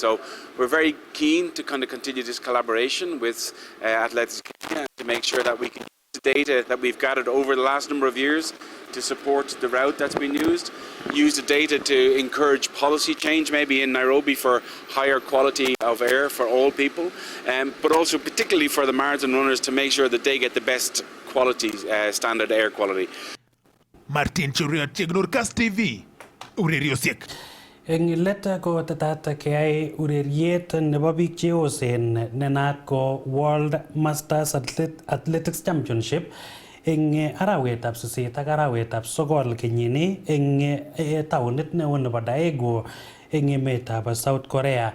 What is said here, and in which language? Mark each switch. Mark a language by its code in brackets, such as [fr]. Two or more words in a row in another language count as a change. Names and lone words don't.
[en] So we're very keen to kind of continue this collaboration with Athletics Kenya to make sure that we can use the data that we've gathered over the last number of years to support the route that's been used, use the data to encourage policy change maybe in Nairobi for higher quality of air for all people, but also particularly for the marathon runners to make sure that they get the best quality, standard air quality. [kln] Martin Churiot, Chegnur KASS TV, ureriosiek. Eng leta ko tatata keyai ureriet nebo biik cheosen nenaat ko World Masters Athletics Championship eng arawetab 8 ak arawetab 9 kenyini eng taunit neo nebo Daegu eng emetab South Korea.